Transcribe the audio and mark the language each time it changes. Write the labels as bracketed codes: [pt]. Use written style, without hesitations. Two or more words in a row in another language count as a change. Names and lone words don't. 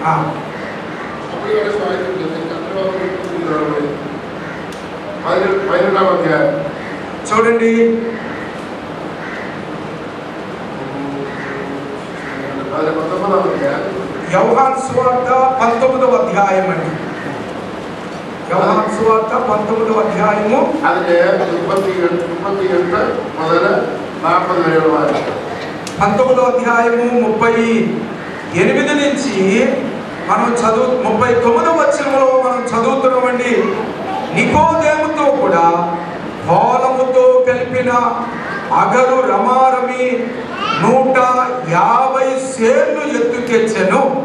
[te] చూడండి. యోహాను సువార్త 19వ అధ్యాయం అండి. యోహాను సువార్త 19వ అధ్యాయము [ml] അതിന്റെ 38 മുതൽ 40 വരെയുള്ള വാക്യം. [te] 19వ అధ్యాయము 38 నుంచి మనం 39వ వచనంలో మనం చదువుతున్నామండి. నికోదేముతో కూడా బోలముతో అగరు రమారమి 150 సేర్లు ఎత్తుకెచ్చెను.